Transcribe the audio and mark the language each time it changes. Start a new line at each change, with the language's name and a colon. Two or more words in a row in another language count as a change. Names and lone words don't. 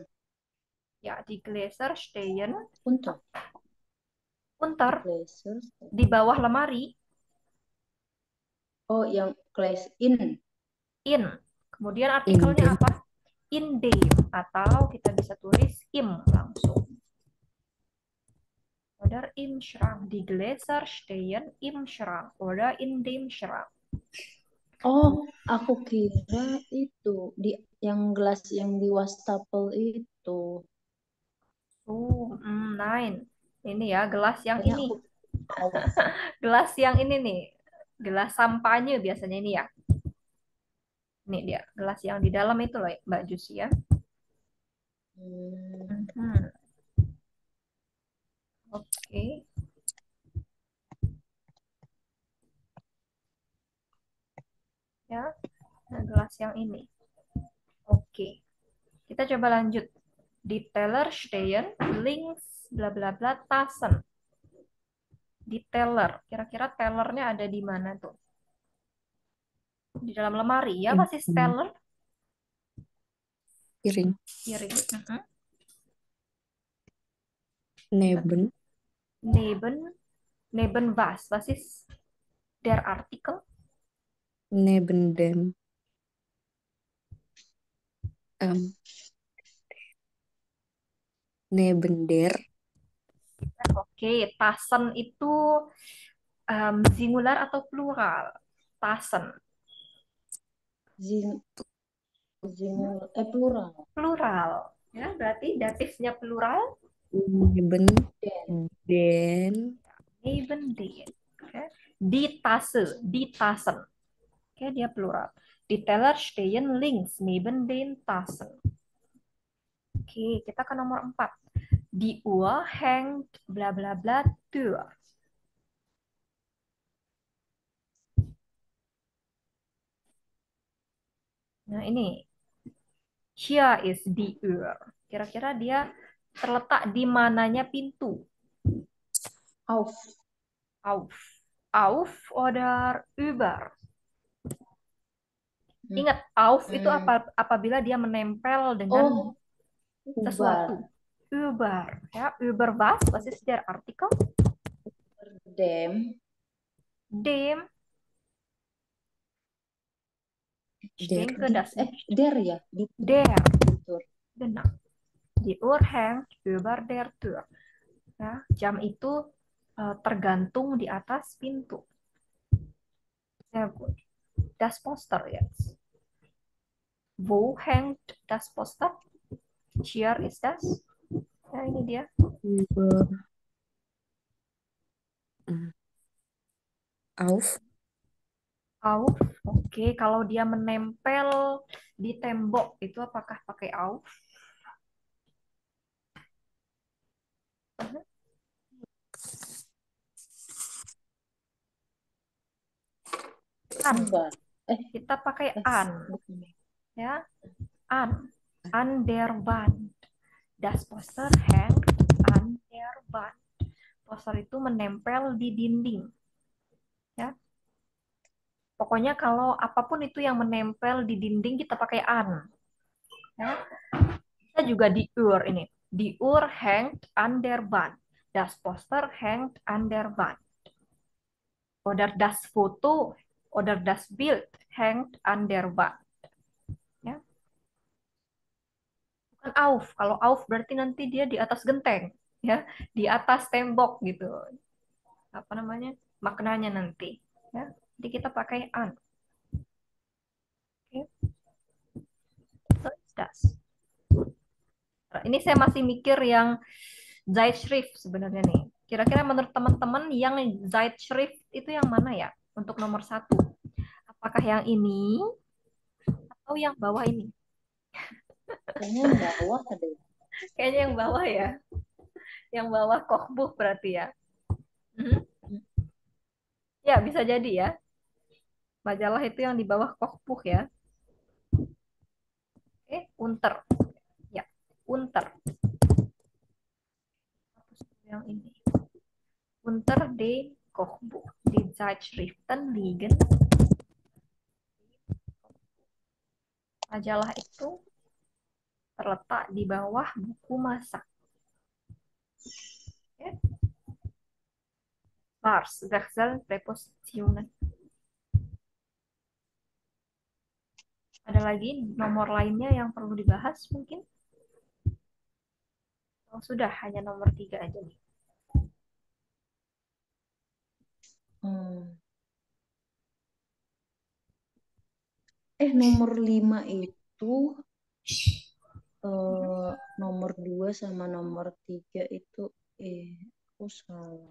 German: Ya, di Gläser stehen Unter. unter, Gläser.
Indonesian: di bawah lemari, Oh, yang Gläs in.
German: in.
Indonesian: Kemudian artikelnya
German: Inden.
Indonesian: apa?
German: In dem,
Indonesian: atau kita bisa tulis im langsung.
German: Oder im Schrank. Die Gläser stehen im Schrank oder in dem Schrank.
Indonesian: Oh, aku kira itu di yang gelas yang di wastafel itu. Nein. Ini ya, gelas yang Kayaknya ini. aku tahu. Gelas yang ini nih. Gelas sampahnya biasanya ini ya. Ini dia, gelas yang di dalam itu loh, Mbak Jusi ya. Hmm. Mhm. Oke. Ya, nah, gelas yang ini. Oke. Kita coba lanjut.
German: Di Teller stehen links bla bla bla Tassen. Di teller.
Indonesian: Kira-kira tellernya ada di mana tuh? Di dalam lemari ya, pasti teller. Piring. Piring.
German: Neben. Neben. Neben was? Was ist der Artikel? Neben dem. Neben der.
Indonesian: Oke, Tassen itu singular atau plural?
German: Tassen. Zing, Hmm?
Indonesian: plural. Plural. Ya, berarti datifnya plural.
German: Neben den. Neben den. Oke. Di Tasse, di Tassen.
Indonesian: Oke, dia plural.
German: Die Teller stehen links neben den Tassen.
Indonesian: Oke, kita ke nomor 4.
German: Die Uhr hängt bla bla bla Tür.
Indonesian: Nah, ini.
German: Hier ist die Uhr.
Indonesian: Kira-kira dia terletak di mananya pintu?
German: Auf. Auf. Auf oder über? Hmm.
Indonesian: Ingat, auf itu Hmm. apabila dia menempel dengan
German: Oh, ubar.
Indonesian: sesuatu.
German: Über, ya, über was ist der Artikel? Dem. Dem, ich Der. denke, das nicht. Der ya. Di Der, Tur. genau. Die Uhr hängt über der Tür.
Indonesian: Ya, jam itu tergantung di atas pintu.
German: Sehr gut. Das Poster jetzt. Wo hängt das Poster? Hier ist das.
Indonesian: Ya, ini dia.
German: Über. Auf. Auf.
Indonesian: Oke, kalau dia menempel di tembok itu apakah pakai auf?
German: An. Ubar.
Indonesian: Kita pakai an, Bukan. ya.
German: An der Wand. Das Poster hängt an der Wand.
Indonesian: Poster itu menempel di dinding. Ya. Pokoknya kalau apapun itu yang menempel di dinding kita pakai an. Ya. Kita juga di Uhr ini.
German: Die Uhr hängt an der Wand. Das Poster hängt an der Wand. Oder das Foto oder das Bild hängt an der Wand.
Indonesian: Ya. Bukan auf. Kalau auf berarti nanti dia di atas genteng, ya, di atas tembok gitu. Apa namanya? Maknanya nanti, ya. Jadi kita pakai an. Oke.
English: So it's das.
Indonesian: Nah, ini saya masih mikir yang Zeitschrift sebenarnya nih. Kira-kira menurut teman-teman yang Zeitschrift itu yang mana ya untuk nomor 1? Apakah yang ini atau yang bawah ini? Kayaknya yang bawah ada. Kayaknya yang bawah ya. Yang bawah Kochbuch berarti ya. Hmm. Ya, bisa jadi ya. Majalah itu yang di bawah Kochbuch ya.
German: Oke, Unter. Ya, Unter.
Indonesian: Yang ini.
German: Unter de Kochbuch. Die Zeitschriften liegen.
Indonesian: Majalah itu terletak di bawah buku masak. Oke.
German: Bars, wechseln, Präpositionen.
Indonesian: Ada lagi nomor lainnya yang perlu dibahas mungkin? Oh, sudah, hanya nomor 3 aja nih. Nomor 5 itu nomor 2 sama nomor 3 itu aku salah.